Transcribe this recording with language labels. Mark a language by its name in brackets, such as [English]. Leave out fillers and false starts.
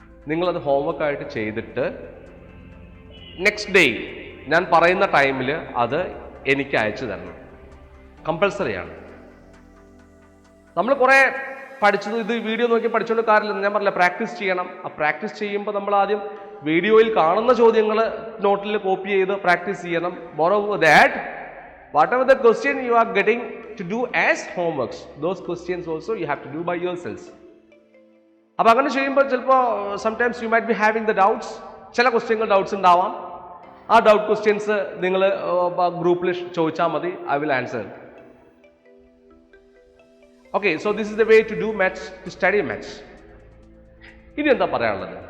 [Malayalam] നിങ്ങളത് ഹോംവർക്കായിട്ട് ചെയ്തിട്ട് next day ഞാൻ പറയുന്ന ടൈമിൽ അത് എനിക്ക് അയച്ചു തരണം, കമ്പൽസറിയാണ്. നമ്മൾ കുറേ പഠിച്ചത് ഇത് വീഡിയോ നോക്കി പഠിച്ചുകൊണ്ട് കാര്യമില്ല. ഞാൻ പറഞ്ഞില്ല, പ്രാക്ടീസ് ചെയ്യണം. ആ പ്രാക്ടീസ് ചെയ്യുമ്പോൾ നമ്മൾ ആദ്യം വീഡിയോയിൽ കാണുന്ന ചോദ്യങ്ങൾ നോട്ടിൽ കോപ്പി ചെയ്ത് പ്രാക്ടീസ് ചെയ്യണം. [English] Moreover that whatever the question you are getting to do as homeworks, those questions also you have to do by yourselves. [Malayalam] അപ്പോൾ അങ്ങനെ ചെയ്യുമ്പോൾ ചിലപ്പോൾ [English] Sometimes you might be having the doubts. [Malayalam] ചില ക്വസ്റ്റ്യങ്ങൾ ഡൗട്ട്സ് ഉണ്ടാവാം. ആ doubt questions നിങ്ങൾ ഗ്രൂപ്പിൽ ചോദിച്ചാൽ മതി, [English] I will answer. Okay, so this is the way to do maths, to study maths. [Malayalam] ഇനി എന്താ പറയാനുള്ളത്?